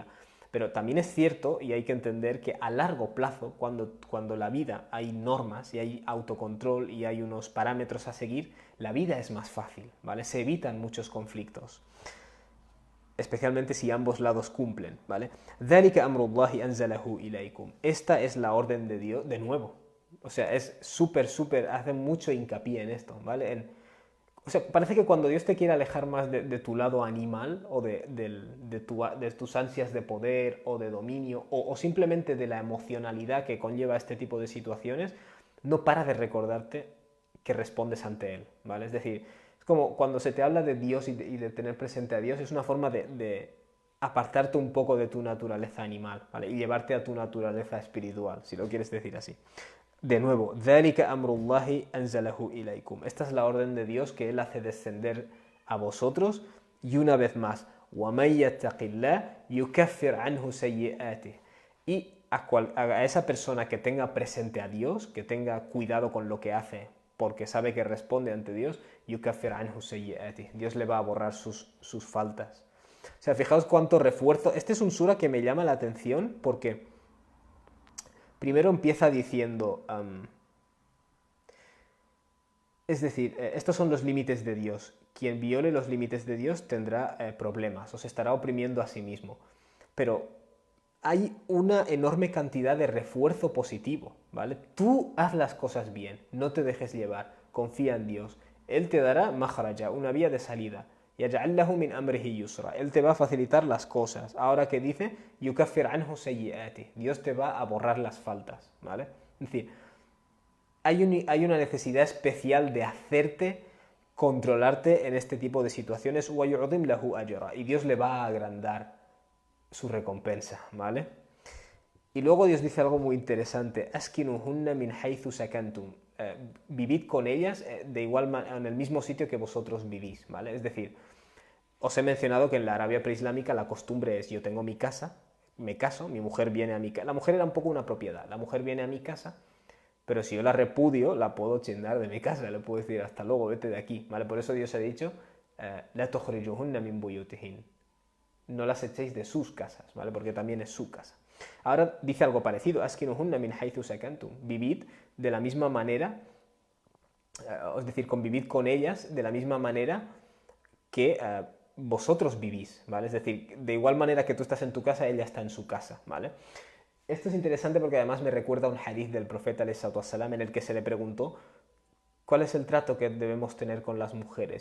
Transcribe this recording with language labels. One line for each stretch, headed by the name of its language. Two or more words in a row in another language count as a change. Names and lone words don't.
Spanish: Pero también es cierto, y hay que entender que a largo plazo, cuando la vida hay normas y hay autocontrol y hay unos parámetros a seguir, la vida es más fácil, ¿vale? Se evitan muchos conflictos, especialmente si ambos lados cumplen, ¿vale?
Arabic: ذَلِكَ أَمْرُ اللَّهِ أَنزَلَهُ إِلَيْكُمْ.
Spanish: Esta es la orden de Dios, de nuevo. O sea, es súper, hace mucho hincapié en esto, ¿vale? O sea, parece que cuando Dios te quiere alejar más de tu lado animal o de tus ansias de poder o de dominio o simplemente de la emocionalidad que conlleva este tipo de situaciones, no para de recordarte que respondes ante Él, ¿vale? Es decir, es como cuando se te habla de Dios y de tener presente a Dios, es una forma de apartarte un poco de tu naturaleza animal, ¿vale? Y llevarte a tu naturaleza espiritual, si lo quieres decir así. De nuevo,
Arabic: ذَلِكَ أَمْرُ اللَّهِ أَنزَلَهُ إِلَيْكُمْ.
Spanish: Esta es la orden de Dios que Él hace descender a vosotros. Y una vez más,
Arabic: وَمَن يَتَّقِ اللَّهِ يُكَفِّرْ عَنْهُ سَيِّئَاتِهِ.
Spanish: Y a esa persona que tenga presente a Dios, que tenga cuidado con lo que hace, porque sabe que responde ante Dios,
Arabic: يُكَفِّرْ عَنْهُ سَيِّئَاتِهِ.
Spanish: Dios le va a borrar sus faltas. O sea, fijaos cuánto refuerzo. Este es un sura que me llama la atención porque primero empieza diciendo, es decir, estos son los límites de Dios. Quien viole los límites de Dios tendrá problemas o se estará oprimiendo a sí mismo. Pero hay una enorme cantidad de refuerzo positivo, ¿vale? Tú haz las cosas bien, no te dejes llevar, confía en Dios. Él te dará makhraja, una vía de salida.
Arabic: يَجْعَلْ لَهُ مِنْ أَمْرِهِ يُسْرًا.
Spanish: Él te va a facilitar las cosas. Ahora que dice,
Arabic: يُكَفِّرْ عَنْهُ سَيِّئَاتِهِ.
Spanish: Dios te va a borrar las faltas, ¿vale? Es decir, hay una necesidad especial de hacerte controlarte en este tipo de situaciones.
Arabic: وَيُعْظِمْ لَهُ أَجْرًا.
Spanish: Y Dios le va a agrandar su recompensa, ¿vale? Y luego Dios dice algo muy interesante.
Arabic: أَسْكِنُهُنَّ مِنْ حَيْثُ سَكَنْتُمْ.
Spanish: Vivid con ellas en el mismo sitio que vosotros vivís, ¿vale? Es decir, os he mencionado que en la Arabia preislámica la costumbre es, yo tengo mi casa, me caso, mi mujer viene a mi casa. La mujer era un poco una propiedad. La mujer viene a mi casa, pero si yo la repudio, la puedo chindar de mi casa. Le puedo decir, hasta luego, vete de aquí, ¿vale? Por eso Dios ha dicho,
Arabic: لَا تُخْرِجُوهُنَّ مِنْ بُيُوتِهِنَّ.
Spanish: No las echéis de sus casas, ¿vale? Porque también es su casa. Ahora dice algo parecido,
Arabic: أَسْكِنُوهُنَّ مِنْ حَيْثُ سَكَنْتُمْ.
Spanish: Vivid de la misma manera, es decir, convivid con ellas de la misma manera que vosotros vivís, ¿vale? Es decir, de igual manera que tú estás en tu casa, ella está en su casa, ¿vale? Esto es interesante porque además me recuerda a un hadith del profeta ﷺ en el que se le preguntó cuál es el trato que debemos tener con las mujeres.